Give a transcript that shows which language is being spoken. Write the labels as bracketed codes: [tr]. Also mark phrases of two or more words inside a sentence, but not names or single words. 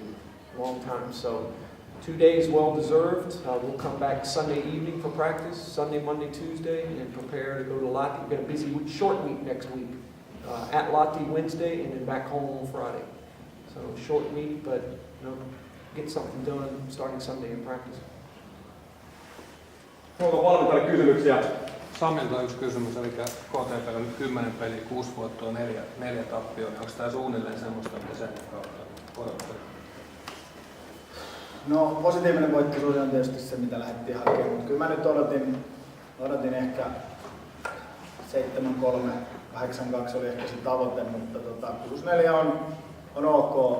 [en] Long time. So 2 days well-deserved. We'll come back Sunday evening for practice, Sunday, Monday, Tuesday, and prepare to go to Lottie. We've got a busy week, short week next week. At Lottie Wednesday and then back home on Friday. So short week, but get something done starting Sunday in practice. [fi] Onko valmentajille kysymyksiä? Samilta yksi kysymys, eli KTP on nyt 10 peliä, 6 voittoa, 4 tappioon. Onko tämä suunnilleen semmoista, mitä sen kautta odottaa? No positiivinen voittosuus on tietysti se, mitä lähdettiin hakemaan, mutta kyllä mä nyt odotin ehkä 7-3, 8-2 oli ehkä se tavoite, mutta 6-4 on ok.